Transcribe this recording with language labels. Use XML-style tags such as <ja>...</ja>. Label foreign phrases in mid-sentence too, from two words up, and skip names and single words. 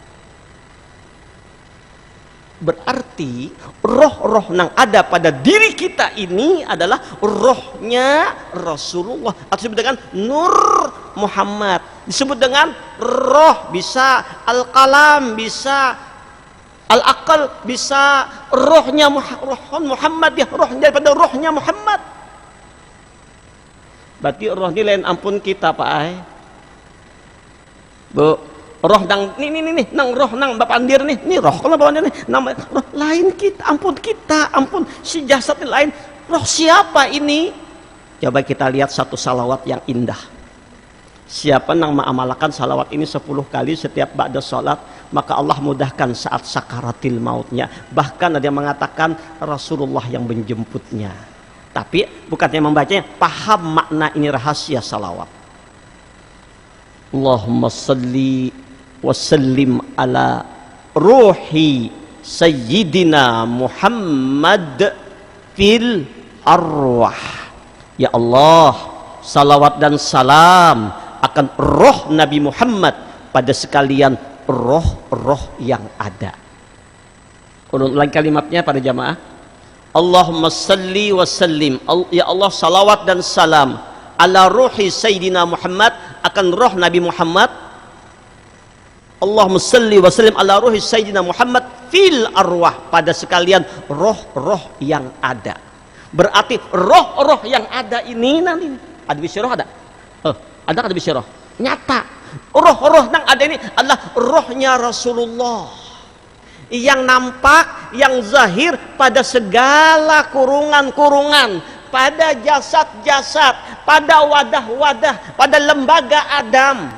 <id>Berarti roh-roh yang ada pada diri kita ini adalah rohnya Rasulullah, atau disebut dengan Nur Muhammad, disebut dengan roh, bisa al-kalam, bisa al-aqal, bisa rohnya Muhammad, ya, rohnya daripada rohnya Muhammad.</id> <bjn>Berarti roh ini lain ampun kita Pak Ai.</bjn> <id>Bu,</id> <bjn>roh nang nih nang roh nang Bapak Andir nih roh kalau Bapak Andir nih nama roh lain kita, ampun si jasad ini lain.</bjn> <id>Roh siapa ini? Coba kita lihat satu salawat yang indah. Siapa yang mengamalkan salawat ini 10 kali setiap ba'da salat, maka Allah mudahkan saat sakaratil mautnya. Bahkan ada yang mengatakan Rasulullah yang menjemputnya. Tapi bukannya membacanya, paham makna ini, rahasia salawat.</id> <ar>اللهم صل وسلم على روح سيدنا محمد في الأرواح.</ar> <id>Ya Allah, salawat dan salam akan roh Nabi Muhammad pada sekalian roh-roh yang ada. Ulang kalimatnya pada jamaah.</id> <ar>اللهم صل وسلم,</ar> <id>ya Allah salawat dan salam</id> <ar>على روح سيدنا محمد,</ar> <id>akan roh Nabi Muhammad.</id> <ar>اللهم صل وسلم على روح سيدنا محمد في الأرواح,</ar> <id>pada sekalian roh-roh yang ada. Berarti roh-roh yang ada ini nanti ada bisyarah, ada ada kata bisyarah nyata. Roh-roh yang ada ini adalah rohnya Rasulullah yang nampak, yang zahir pada segala kurungan-kurungan, pada jasad-jasad, pada wadah-wadah, pada lembaga Adam.</id>